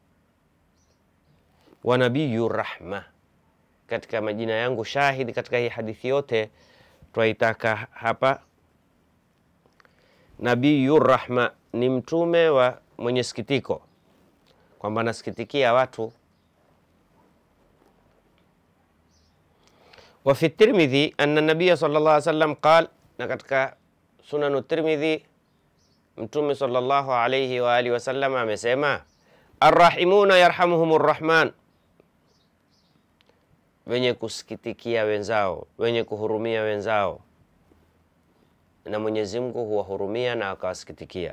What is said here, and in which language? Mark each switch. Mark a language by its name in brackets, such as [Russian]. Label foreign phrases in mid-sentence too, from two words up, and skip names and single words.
[Arabic] ونبي الرحمة, [Swahili] katika majina yangu shahidi katika hii hadithi yote twaitaka hapa, [Arabic] نبي الرحمة [Swahili] ni mtume wa mwenye sikitiko, kwamba nasikitikia watu. [Arabic] وفي الترمذي أن النبي صلى الله عليه وسلم قال, [Swahili] na katika Sunan Tirmidhi Mtume [Arabic] صلى الله عليه وعلى آله وسلم [Swahili] amesema, [Arabic] الراحمون يرحمهم الرحمن, [Swahili] wenye kusikitikia wenzao, wenye kuhurumia wenzao, na Mwenyezi Mungu huwahurumia na akawasikitikia.